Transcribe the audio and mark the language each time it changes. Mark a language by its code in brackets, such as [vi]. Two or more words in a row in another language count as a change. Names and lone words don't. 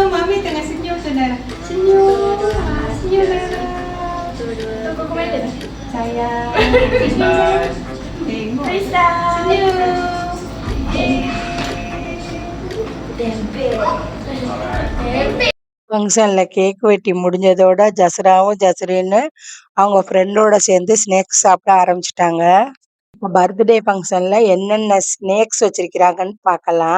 [ms] Mami tengah senyum tu Nara. Senyum. Senyum Nara. Tunggu kemana? Sayang. Senyum sayang. Tengok. Senyum. [en] function cake [ta] வெட்டி முடிஞ்சதோட ஜஸ்ராவும் ஜஸ்ரீன்னு அவங்க ஃப்ரெண்டோட சேர்ந்து ஸ்நாக்ஸ் சாப்பிட ஆரம்பிச்சிட்டாங்க. [en] birthday function [ta] என்னென்ன ஸ்நாக்ஸ் வச்சிருக்கிறாங்கன்னு பார்க்கலாம்.